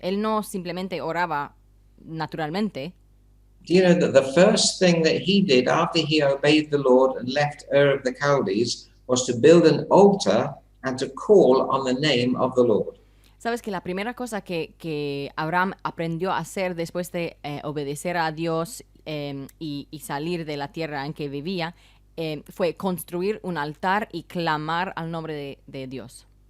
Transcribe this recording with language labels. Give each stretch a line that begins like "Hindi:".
Spanish: Él no simplemente oraba naturalmente.
English: Do you know that the first thing that he did after he obeyed the Lord and left Ur of the Chaldees was to build an altar and to call on the name of the Lord?
Spanish: Sabes que la primera cosa que Abraham aprendió a hacer después de obedecer a Dios y salir de la tierra en que vivía fue construir un altar y clamar al nombre de Dios.